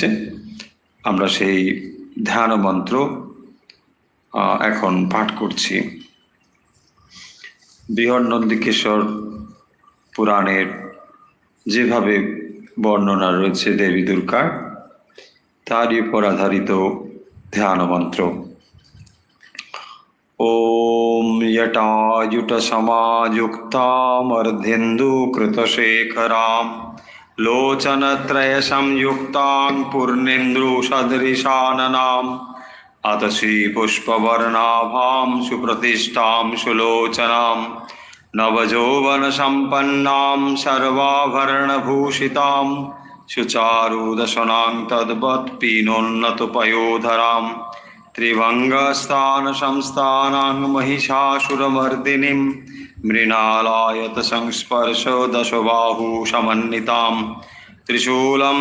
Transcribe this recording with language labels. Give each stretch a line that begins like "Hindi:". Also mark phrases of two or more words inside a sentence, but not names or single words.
Bangla: আমরা সেই ধ্যান মন্ত্র এখন পাঠ করছি। বৃহন্নন্দিকেশ্বর পুরাণের যেভাবে বর্ণনা রয়েছে দেবী দুর্গার, তারই উপর আধারিত ধ্যান মন্ত্র।
Sanskrit: ওম জটাজুট সমাযুক্তামর্ধেন্দু কৃতশেখরাম লোচনত্রয় সংযুক্তাং পূর্ণেন্দু সদৃশাননাম আতসী পুষ্পবর্ণাভাম সুপ্রতিষ্ঠাম সুলোচনাম নবযৌবন সম্পন্নাম সর্বাভরণভূষিতাম সুচারুদশনাং তদ্বৎ পীনোন্নতপয়োধরাম ত্রিভঙ্গস্থান সংস্থানাং মহিষাসুরমর্দিনীম মৃণালায়ত সংস্পর্শ দশবাহু সমন্বিতাম ত্রিশূলম